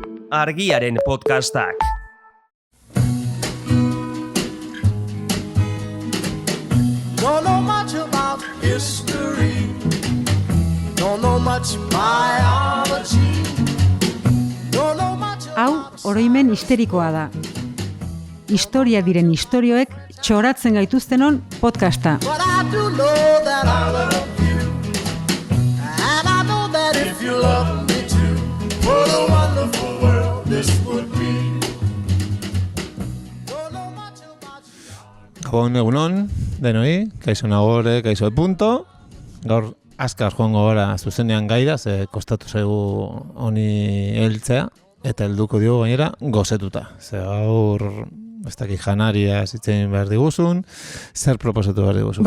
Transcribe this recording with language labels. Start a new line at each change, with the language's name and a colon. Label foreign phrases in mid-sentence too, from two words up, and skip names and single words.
Basque: Argiaren podcastak.
English: Don't know much about history. Don't know much biology. Don't know much
Basque: Hau, oroimen histerikoa da. Historia diren istorioek txoratzen gaituztenon podcasta.
English: But I do know that I love you. And I know that if you love me too, what a wonderful world this would be. Don't know much about you.
Basque: Gabon egunon, denoi, kaixo nagore, kaixo punto. Gaur azkar joango gara zuzenean gaira, ze kostatu zaigu honi heltzea, eta helduko diogu gainera gozetuta. Ze gaur, ez dakit janaria zitzen behar diguzun, zer proposatu behar diguzun